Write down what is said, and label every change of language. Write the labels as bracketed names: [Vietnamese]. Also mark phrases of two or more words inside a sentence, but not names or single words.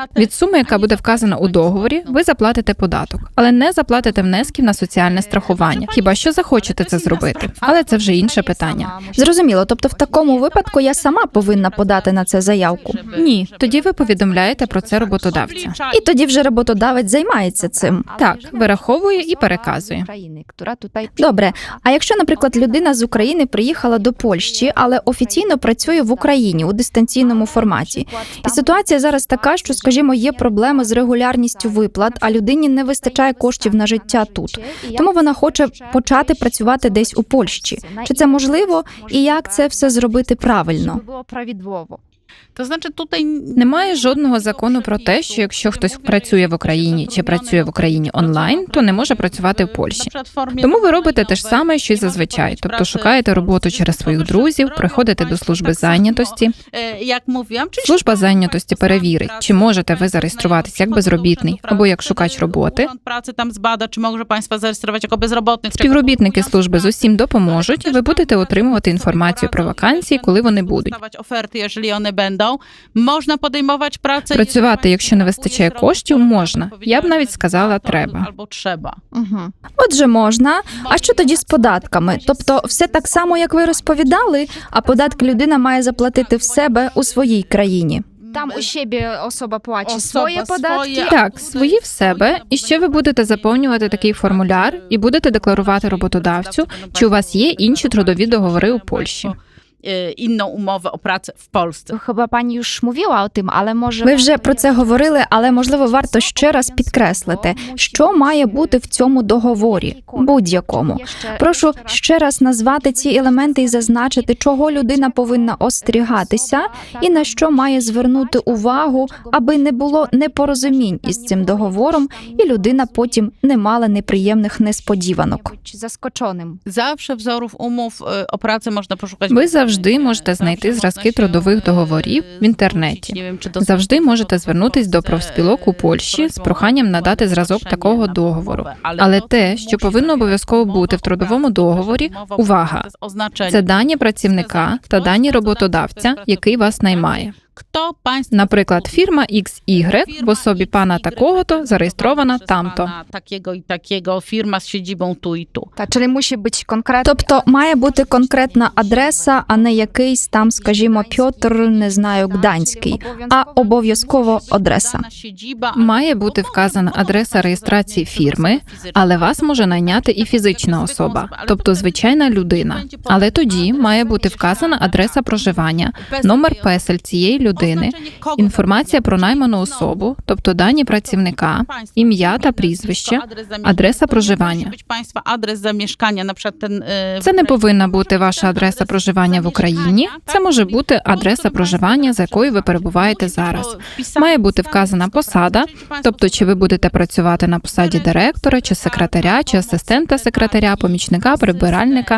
[Ukrainian] Від суми, яка буде вказана у договорі, ви заплатите податок, але не заплатите внесків на соціальне страхування. Хіба що захочете це зробити. Але це вже інше питання. Зрозуміло, тобто в такому випадку я сама повинна подати на це заявку. Ні, тоді ви повідомляєте про це роботодавця. І тоді вже роботодавець займається цим. Так, вираховує і переказує. [Polish] Ukrainy, która tutaj [Ukrainian] Добре, а якщо, наприклад, людина з України приїхала до Польщі, але офіційно працює в Україні у дистанційному форматі, і ситуація зараз така, що, скажімо, є проблеми з регулярністю виплат, а людині не вистачає коштів на життя тут. Тому вона хоче почати працювати десь у Польщі. Чи це можливо і як це все зробити правильно? [Polish] żeby było prawidłowo. To znaczy tutaj [Ukrainian] Немає жодного закону про те, що якщо хтось працює в Україні чи працює в Україні онлайн, то не може працювати в Польщі. Тому ви робите те ж саме, що й зазвичай. Тобто шукаєте роботу через своїх друзів, приходите до служби зайнятості. [Polish] jak mówiłam, czyli [Ukrainian] Служба зайнятості перевірить, чи можете ви зареєструватися як безробітний або як шукач роботи. [Polish] Urząd Pracy tam zbada, czy może państwa zarejestrować jako bezrobotnych. [Ukrainian] Співробітники служби з усім допоможуть, ви будете отримувати інформацію про вакансії, коли вони будуть. [Polish] Dostawać oferty, jeżeli one będą. Można podejmować pracę. [Ukrainian] Працювати, якщо не вистачає коштів, можна. Я б навіть сказала, треба. [Polish] Albo trzeba. Mhm. [Ukrainian] Отже, можна. А що тоді з податками? Тобто все так само, як ви розповідали, а податки людина має заплатити в себе у своїй країні. [Polish] Tam u siebie osoba płaci Osoba swoje podatki. swoje, [Ukrainian] Так, свої в себе, і ще ви будете заповнювати такий формуляр і будете декларувати роботодавцю, чи у вас є інші трудові договори у Польщі. [Polish] Inną umowę o pracę w Polsce. Chyba pani już mówiła o tym, ale może... [Ukrainian] Ви вже про це говорили, але, можливо, варто ще раз підкреслити, що має бути в цьому договорі, будь-якому. Прошу ще раз назвати ці елементи і зазначити, чого людина повинна остерігатися і на що має звернути увагу, аби не було непорозумінь із цим договором і людина потім не мала неприємних несподіванок. [Polish] Być zaskoczonym. Zawsze wzorów umów o pracę można poszukać. [Ukrainian] Ви завжди можете знайти зразки трудових договорів в інтернеті. [Polish] Nie wiem, czy to [Ukrainian] Завжди можете звернутись до профспілок у Польщі з проханням надати зразок такого договору. Але те, що повинно обов'язково бути в трудовому договорі, увага, це дані працівника та дані роботодавця, який вас наймає. [Polish] Kto państwa [Ukrainian] Наприклад, фірма XY w особі пана такого-то зареєстрована там-то. [Polish] Takiego i takiego, firma z siedzibą tu i tu. [Ukrainian] Та чи мусить бути конкретно? Тобто має бути конкретна адреса, а не якийсь там, скажімо, Пьотр, не знаю, Гданський, а обов'язково адреса. Має бути вказана адреса реєстрації фірми, але вас може найняти і фізична особа, тобто звичайна людина. Але тоді має бути вказана адреса проживання, номер песель цієї людини, інформація про найману особу, тобто дані працівника, ім'я та прізвище, адреса проживання. [Polish] Адрес zamieszkania, na przykład ten [Ukrainian] Це не повинна бути ваша адреса проживання в Україні. Це може бути адреса проживання, за якою ви перебуваєте зараз. Має бути вказана посада, тобто чи ви будете працювати на посаді директора, чи секретаря, чи асистента секретаря, помічника, прибиральника.